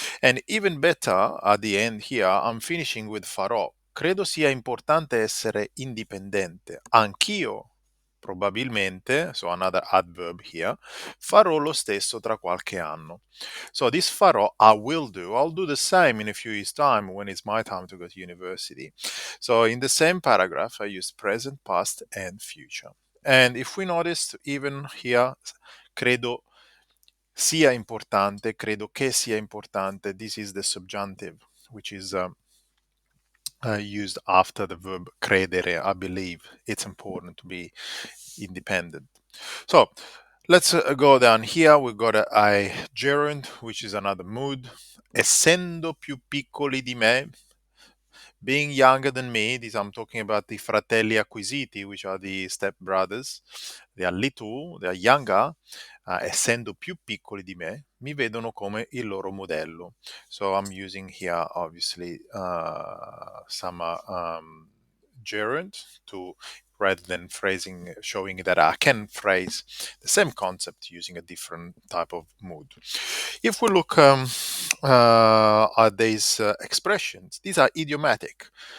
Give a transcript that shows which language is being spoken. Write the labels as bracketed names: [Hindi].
[English] And even better, at the end here, I'm finishing with farò. [Italian] Credo sia importante essere indipendente. Anch'io, probabilmente, [English] so another adverb here, [Italian] farò lo stesso tra qualche anno. [English] So this farò, I will do. I'll do the same in a few years' time when it's my time to go to university. So in the same paragraph, I use present, past, and future. And if we noticed, even here, credo [Italian] sia importante, credo che sia importante. [English] This is the subjunctive, which is used after the verb credere, I believe. It's important to be independent. So let's go down here. We've got a gerund, which is another mood. [Italian] Essendo più piccoli di me, [English] being younger than me, these I'm talking about the [Italian] fratelli acquisiti, [English] which are the stepbrothers. They are little, they are younger, [Italian] essendo più piccoli di me, mi vedono come il loro modello. [English] So I'm using here, obviously, some gerund to, rather than phrasing, showing that I can phrase the same concept using a different type of mood. If we look at these expressions, these are idiomatic.